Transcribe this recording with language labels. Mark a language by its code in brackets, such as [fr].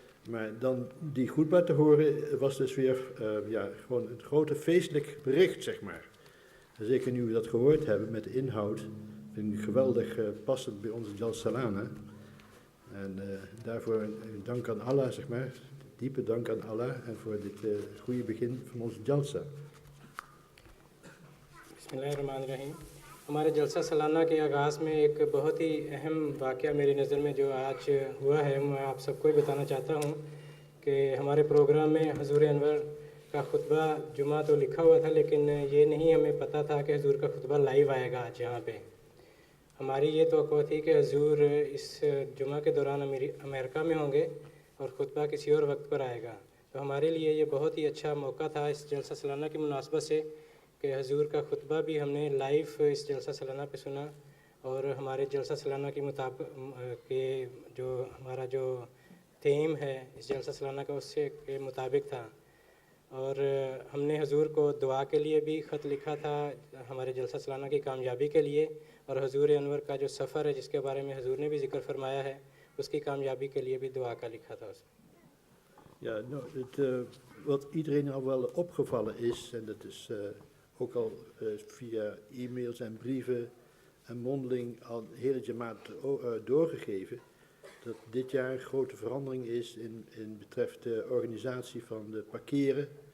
[nl] Maar dan die Khutbah te horen was dus weer gewoon een grote feestelijk bericht, zeg maar. En zeker nu we dat gehoord hebben met de inhoud, vind ik geweldig passend bij onze Jalsalana. En daarvoor een dank aan Allah, zeg maar. Diepe dank aan Allah en voor dit goede begin van onze Jalsa. [ar] Bismillahirrahmanirrahim. [ur] ہمارے جلسہ سالانہ کے آغاز میں ایک بہت ہی اہم واقعہ میری نظر میں جو آج ہوا ہے، میں آپ سب کو بتانا چاہتا ہوں کہ ہمارے پروگرام میں حضور انور کا خطبہ جمعہ تو لکھا ہوا تھا، لیکن یہ نہیں ہمیں پتہ تھا کہ حضور کا خطبہ لائیو آئے گا آج یہاں پہ. ہماری یہ توقع تھی کہ حضور اس جمعہ کے دوران امریکہ میں ہوں گے اور خطبہ کسی اور وقت پر آئے گا. تو ہمارے لیے یہ بہت ہی اچھا موقع تھا اس جلسہ سالانہ کی مناسبت سے کہ حضور کا خطبہ بھی ہم نے لائیو اس جلسہ سالانہ پہ سنا، اور ہمارے جلسہ سالانہ کے مطابق کہ جو ہمارا جو تھیم ہے اس جلسہ سالانہ کا اس سے کے مطابق تھا. اور ہم نے حضور کو دعا کے لیے بھی خط لکھا تھا ہمارے جلسہ سالانہ کی کامیابی کے لیے، اور حضور انور کا جو سفر ہے جس کے بارے میں حضور نے بھی ذکر فرمایا ہے اس کی کامیابی کے لیے بھی دعا کا لکھا تھا اس میں۔ [nl] Ja, nou, wat iedereen al wel opgevallen is, en dat is ook al via e-mails en brieven en mondeling al de hele Jamaat doorgegeven, dat dit jaar een grote verandering is in betreft de organisatie van de parkeren.